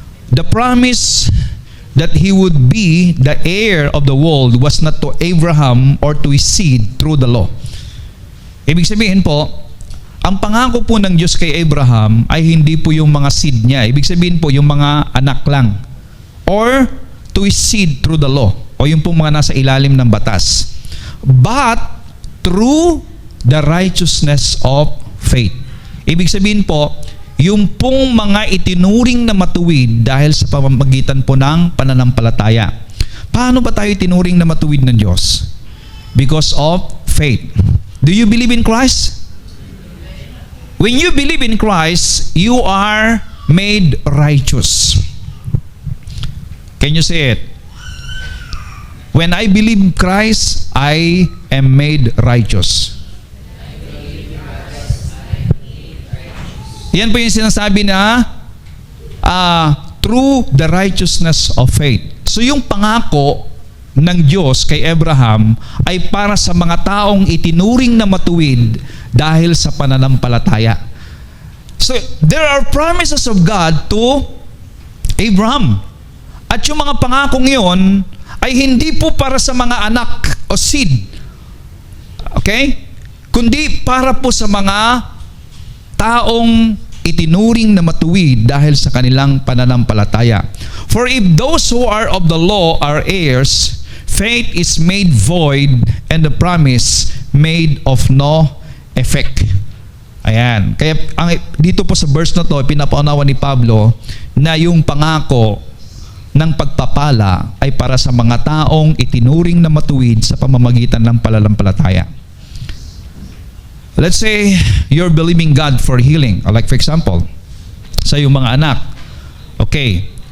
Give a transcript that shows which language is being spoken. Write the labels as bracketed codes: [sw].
[en] The promise that he would be the heir of the world was not to Abraham or to his seed through the law. [tl] Ibig sabihin po, ang pangako po ng Diyos kay Abraham ay hindi po yung mga seed niya. Ibig sabihin po yung mga anak lang. [en] Or to his seed through the law, [tl] o yung pong mga nasa ilalim ng batas, [en] but through the righteousness of faith. [tl] Ibig sabihin po, yung pong mga itinuring na matuwid dahil sa pamamagitan po ng pananampalataya. Paano ba tayo itinuring na matuwid ng Diyos? [en] Because of faith. Do you believe in Christ? When you believe in Christ, you are made righteous. Can you say it? When I believe Christ, I am made righteous. [tl] Yan po yung sinasabi na [en] through the righteousness of faith. [tl] So yung pangako ng Diyos kay Abraham ay para sa mga taong itinuring na matuwid dahil sa pananampalataya. [en] So there are promises of God to Abraham. [tl] At yung mga pangakong iyon ay hindi po para sa mga anak o seed. Okay? Kundi para po sa mga taong itinuring na matuwid dahil sa kanilang pananampalataya. [en] For if those who are of the law are heirs, faith is made void and the promise made of no effect. [tl] Ayan. Kaya dito po sa verse na to, pinapaunawa ni Pablo na yung pangako ng pagpapala ay para sa mga taong itinuring na matuwid sa pamamagitan ng pananampalataya. [en] Let's say you're believing God for healing. Like for example, [tl] sa iyong mga anak. Okay.